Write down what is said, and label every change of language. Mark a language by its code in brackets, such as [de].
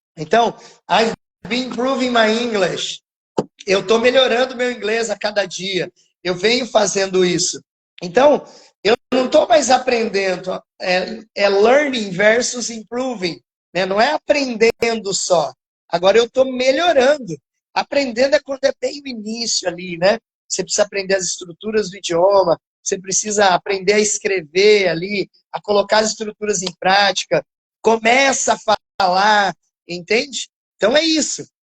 [en] Então, I've been improving my English. [pt] Eu estou melhorando meu inglês a cada dia. Eu venho fazendo isso. Então, eu não estou mais aprendendo. É learning versus improving. Né? Não é aprendendo só. Agora eu estou melhorando. Aprendendo é quando é bem o início ali, né? Você precisa aprender as estruturas do idioma, você precisa aprender a escrever ali, a colocar as estruturas em prática, começa a falar, entende? Então é isso.